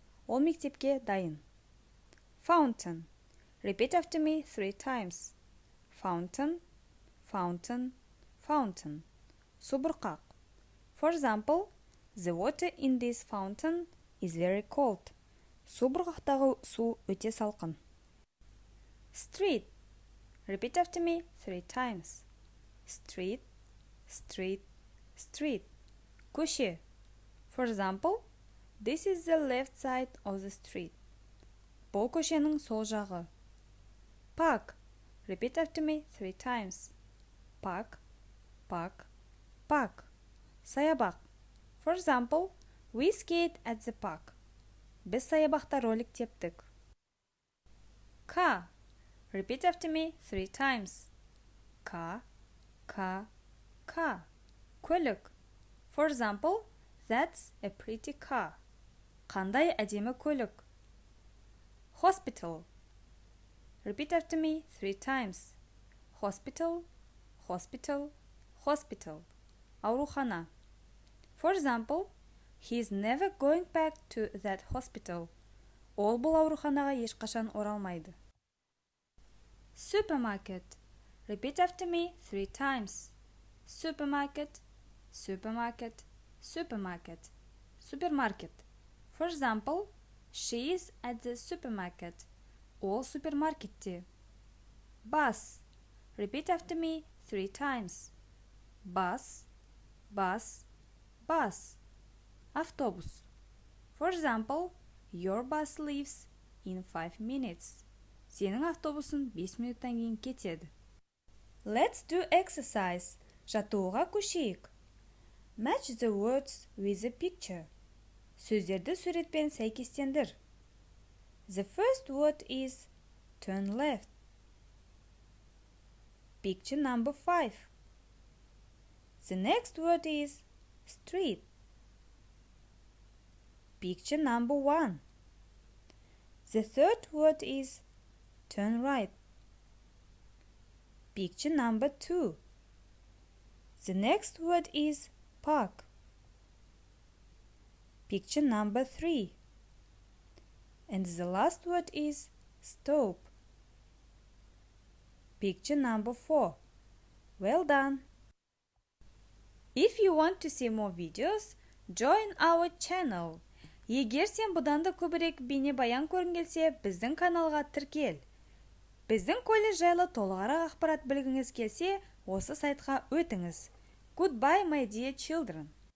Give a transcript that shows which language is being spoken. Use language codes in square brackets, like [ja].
[kk] Ол мектепке дайын. [en] Fountain. Repeat after me 3 times. Fountain, fountain, fountain. [kk] Субұрқақ. [en] For example, the water in this fountain is very cold. [kk] Субұрқақтағы су өте салқын. [en] Street. Repeat after me 3 times. Street, street, street. [kk] Көше. [en] For example, this is the left side of the street. [kk] Бұл көшенің сол жағы. [en] Park. Repeat after me 3 times. Park, park, park. [kk] Саябақ. [en] For example, we skate at the park. [kk] Біз саябақта ролик тептік. [en] Car. Repeat after me 3 times. Car, car, car. [kk] Көлік. [en] For example, that's a pretty car. [kk] Қандай әдемі көлік. [en] Hospital. Repeat after me 3 times. Hospital, hospital, hospital. [kk] Аурухана. [en] For example, he is never going back to that hospital. [kk] Ол бұл ауруханаға ешқашан оралмайды. [en] Supermarket. Repeat after me 3 times. Supermarket, supermarket, supermarket. Supermarket. For example, she is at the supermarket. [kk] Ол супермаркетте. [en] Bus. Repeat after me 3 times. Bus, bus, bus. [kk] Автобус. [en] For example, your bus leaves in 5 minutes. [kk] Сенің автобусын 5 минуттан кейін кетеді. [en] Let's do exercise. [kk] Жаттығуға көшейік. [en] Match the words with the picture. [kk] Сөздерді суретпен сәйкестендір. [en] The first word is turn left. Picture number 5. The next word is street. Picture number 1. The third word is turn right. Picture number 2. The next word is park. Picture number 3. And the last word is stop. Picture number 4. Well done. If you want to see more videos, join our channel. [kk] Егер сен бұдан да көбірек бейнебаян көргің келсе, біздің каналға тіркел. Біздің колледж жайлы толығырақ ақпарат білгіңіз келсе, осы сайтқа өтіңіз. [en] Goodbye, my dear children.